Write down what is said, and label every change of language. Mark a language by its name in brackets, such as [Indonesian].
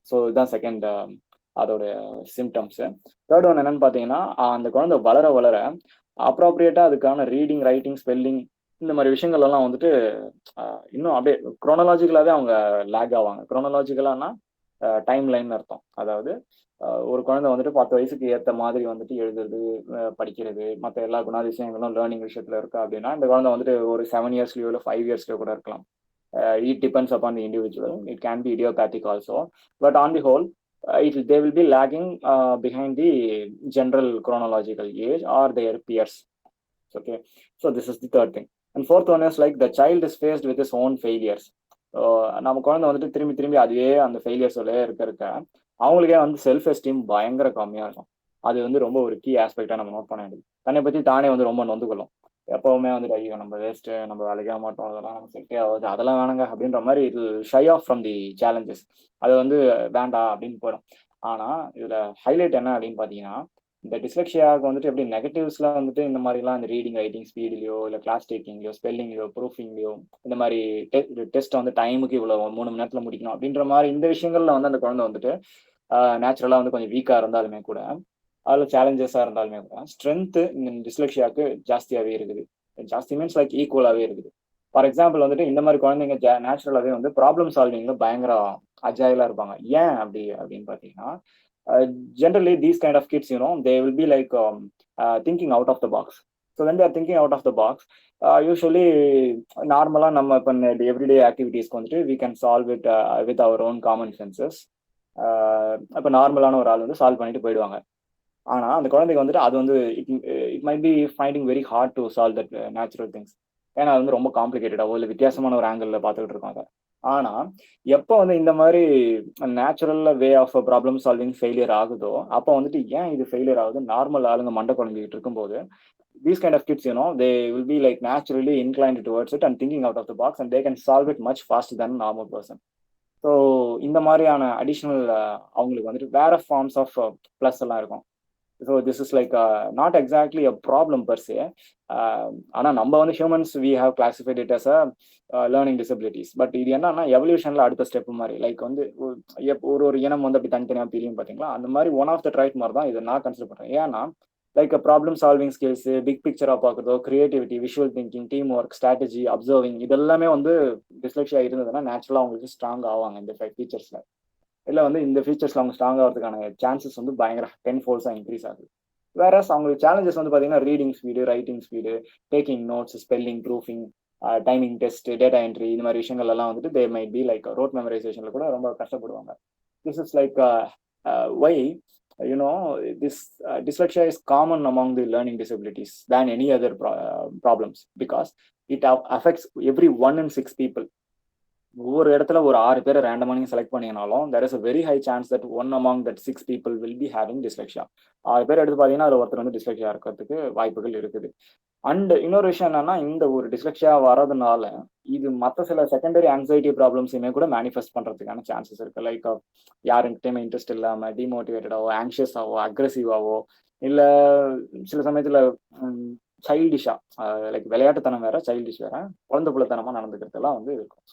[Tamil] So இதுதான் second அதோட symptoms. Third one என்னன்னு பார்த்தீங்கன்னா, அந்த குழந்தை வளர வளர அப்ராப்ரியேட்டா அதுக்கான ரீடிங், ரைட்டிங், ஸ்பெல்லிங் இந்த மாதிரி விஷயங்கள் எல்லாம் வந்துட்டு இன்னும் அப்படியே குரோனலாஜிக்கலாவே அவங்க லேக் ஆவாங்க. குரோனலாஜிக்கலானா டைம் லைன் அர்த்தம். அதாவது ஒரு குழந்தை வந்துட்டு 10 வயசுக்கு ஏற்ற மாதிரி வந்துட்டு எழுதுறது, படிக்கிறது, மற்ற எல்லா குணாதிசயங்களும் லேர்னிங் விஷயத்துல இருக்கு அப்படின்னா இந்த குழந்தை வந்துட்டு ஒரு 7 இயர்ஸ்லயோ இல்லை 5 இயர்ஸ்லயோ கூட இருக்கலாம். [English] It depends upon the individual. It can be idiopathic also, but on the whole, they will be lagging behind the general chronological age or their peers. Okay, so this is the third thing. And fourth one is like the child is faced with his own failures. [Tamil] நம்ம குழந்தை வந்துட்டு திரும்பி அதுவே அந்த ஃபெயிலியர்ஸோட இருக்க அவங்களுக்கே வந்து self esteem பயங்கர கம்மியா இருக்கும். அது வந்து ரொம்ப ஒரு கீ ஆஸ்பெக்டா நம்ம நோட் பண்ண வேண்டியது. தன்னை பத்தி தானே வந்து ரொம்ப நொந்து கொள்ளும். எப்பவுமே வந்துட்டு ஐயோ நம்ம வேஸ்ட், நம்ம வேலைக்கே மாட்டோம், அதெல்லாம் நம்ம செட்டே ஆகுது, அதெல்லாம் வேணுங்க அப்படின்ற மாதிரி இது [English] Shy off from the challenges. [Tamil] அது வந்து வேண்டாம் அப்படின்னு போயிடும். ஆனா இதுல ஹைலைட் என்ன அப்படின்னு பாத்தீங்கன்னா, இந்த டிஸ்லெக்ஷியாவுக்கு வந்துட்டு எப்படி நெகட்டிவ்ஸ்லாம் வந்துட்டு இந்த மாதிரிலாம் இந்த ரீடிங், ரைட்டிங் ஸ்பீட்லையோ இல்லை கிளாஸ் டேக்கிங்லையோ, ஸ்பெல்லிங்லையோ, ப்ரூஃபிங்லையோ, இந்த மாதிரி டெஸ்ட் வந்து டைமுக்கு இவ்வளோ 3 மணி நேரத்தில் முடிக்கணும் அப்படின்ற மாதிரி இந்த விஷயங்கள்ல வந்து அந்த குழந்தை வந்துட்டு நேச்சுரலாக வந்து கொஞ்சம் வீக்காக இருந்தாலுமே கூட, அதில் சேலஞ்சஸாக இருந்தாலுமே கூட ஸ்ட்ரென்த்து இந்த டிஸ்லெக்ஷியாவுக்கு ஜாஸ்தியாகவே இருக்குது. ஜாஸ்தி மீன்ஸ் லைக் ஈக்குவலாகவே இருக்குது. ஃபார் எக்ஸாம்பிள் வந்துட்டு இந்த மாதிரி குழந்தைங்க நேச்சுரலாகவே வந்து ப்ராப்ளம் சால்விங்ல பயங்கர அஜாயிலாக இருப்பாங்க. ஏன் அப்படின்னு பார்த்தீங்கன்னா, [English] generally these kind of kids they will be like thinking out of the box. So when they are thinking out of the box, usually [Tamil] நார்மலா நம்ம இப்போ [English] everyday activities வந்துட்டு we can solve it with our own common senses. [Tamil] இப்போ நார்மலான ஒரு ஆள் வந்து solve பண்ணிட்டு போயிடுவாங்க. ஆனா அந்த குழந்தைக்கு வந்துட்டு அது வந்து [English] It might be finding very hard to solve that natural things. [Tamil] ஏன்னா அது வந்து ரொம்ப காம்ப்ளிகேட்டடாவோ இல்லை வித்தியாசமான ஒரு ஆங்கிள் பார்த்துக்கிட்டு இருக்காங்க. ஆனா எப்போ வந்து இந்த மாதிரி natural way of problem solving failure ஆகுதோ அப்போ வந்துட்டு ஏன் இது ஃபெயிலியர் ஆகுது, நார்மல் ஆளுங்க மண்டை குழம்பிக்கிட்டு இருக்கும்போது [English] these kind of kids they will be like naturally inclined towards it and thinking out of the box and they can solve it much faster than a normal person. [Tamil] So இந்த மாதிரியான additional அவங்களுக்கு வந்துட்டு வேற forms of plus எல்லாம் இருக்கும். [English] So this is like not exactly a problem per se. ஆனால் நம்ம வந்து humans we have classified it as a learning disabilities. [Tamil] But இது என்னன்னா எவல்யூஷன்ல அடுத்த ஸ்டெப் மாதிரி லைக் வந்து ஒரு இனம் வந்து அப்படி தனித்தனியாக பிரியும் பார்த்தீங்களா, அந்த மாதிரி ஒன் ஆஃப் த ட்ரைட் மாதிரி தான் இதை நான் கன்சிடர் பண்ணுறேன். ஏன்னா like problem solving skills, big பிக்சரா பார்க்குறதோ, creativity, visual thinking, team work, strategy, observing, இதெல்லாமே வந்து டிஸ்லெக்ஷியா இருந்ததுன்னா நேச்சுரலாக அவங்களுக்கு ஸ்ட்ராங் ஆவாங்க இந்த 5 ஃபீச்சர்ஸ்ல. இல்லை வந்து இந்த ஃபீச்சர்ஸ்ல அவங்க ஸ்ட்ராங் ஆகிறதுக்கான சான்சஸ் வந்து பயங்கர 10 ஃபோல்ஸாக இன்க்ரீஸ் ஆகுது. வேற அவங்களுக்கு சேலஞ்சஸ் வந்து பார்த்தீங்கன்னா reading speed, writing speed, taking notes, spelling, proofing, timing test, data entry, இந்த மாதிரி விஷயங்கள் எல்லாம் வந்துட்டு they might be like road மெமரைசேஷன்ல கூட ரொம்ப கஷ்டப்படுவாங்க. [English] This is like why this dyslexia is common among the learning disabilities than any other problems, because it affects every 1 in 6 people. [Tamil] ஒவ்வொரு இடத்துல ஒரு 6 பேரை ரேண்டமா நீங்க select பண்ணீங்கனாலும் [English] there is a very high chance that one among that 6 people will be having dyslexia. [Tamil] 6 பேர் எடுத்து பார்த்தீங்கன்னா அதில் ஒருத்தர் வந்து dyslexia இருக்கிறதுக்கு வாய்ப்புகள் இருக்குது. அண்ட் இன்னொரு விஷயம் என்னன்னா, இந்த ஒரு டிஸ்லெக்ஷியா வர்றதுனால இது மற்ற சில செகண்டரி ஆங்ஸைட்டி ப்ராப்ளம்ஸுமே கூட மேனிஃபெஸ்ட் பண்றதுக்கான சான்சஸ் இருக்கு. லைக் யாருக்கிட்டையுமே இன்ட்ரெஸ்ட் இல்லாம டிமோட்டிவேட்டடாவோ, ஆங்ஷியஸாவோ, அக்ரெசிவாவோ, இல்ல சில சமயத்துல சைல்டிஷா, லைக் விளையாட்டுத்தனம் வேற, சைல்டிஷ் வேற, குழந்தை புள்ளத்தனமா நடந்துக்கிறதுலாம் வந்து இருக்கும்.